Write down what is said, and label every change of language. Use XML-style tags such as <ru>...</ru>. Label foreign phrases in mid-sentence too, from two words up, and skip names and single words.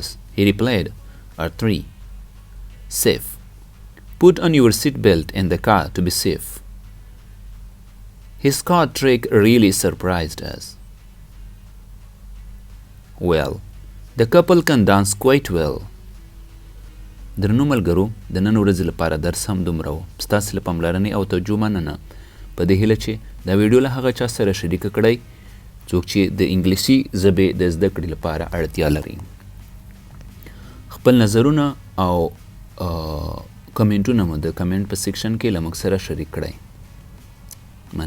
<en>He replied, at 3. Safe. Put on your seatbelt in the car to be safe. His car trick really surprised us. well. The couple can dance quite well.</en> <ps>درنو ملګرو د نن ورځې لپاره درس هم دومره و. ستاسې له پاملرنې او توجه مننه. په دې هیله چې دا ویډیو له هغه چا سره شریکه کړئ څوک چې د انګلیسي ژبې د زده کړې لپاره اړتیا لري. خپل نظرونه او کمنټونه مو د کمنټ په سیکشن کې له موږ سره شریک کړئ.</ps>